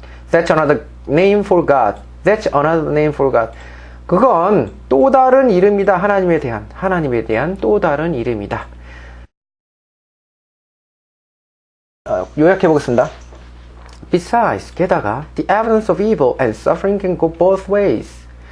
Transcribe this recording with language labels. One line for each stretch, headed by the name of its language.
English: That's another name for God. That's another name for God.
Korean: 그건 또 다른 이름이다. 하나님에 대한 또 다른 이름이다. 요약해 보겠습니다.
English: Besides,
Korean: 게다가
English: the evidence of evil and suffering can go both ways.